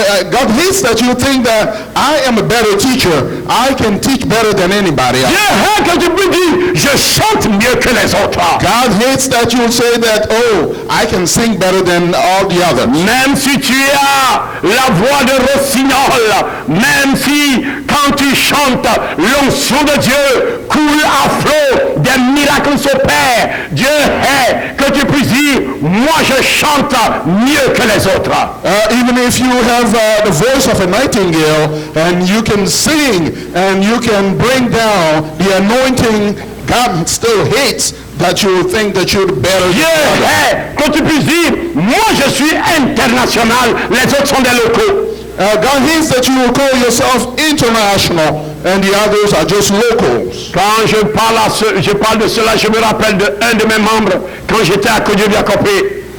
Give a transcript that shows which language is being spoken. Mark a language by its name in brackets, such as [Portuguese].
[English] God hates that you think that I am a better teacher. I can teach better than anybody else. [French] Dieu hait que tu puisses dire, je chante mieux que les autres. [English] God hates that you say that, oh, I can sing better than all the others. [French] Même si tu as la voix de rossignol, même si quand tu chantes, l'onction de Dieu coule à flot, des miracles s'opèrent. Dieu hait que tu puisses dire, moi je chante mieux que les autres. [English] Even if you have the voice of a nightingale and you can sing and you can bring down the anointing, God still hates that you think that you're better [French] Dieu [English] than others. [French] hait que tu puisses dire, moi je suis international, les autres sont des locaux. [English] God hates that you will call yourself international and the others are just locals. [French] Quand je parle de cela, je me rappelle d'un de mes membres quand j'étais à Kodiabiakopé.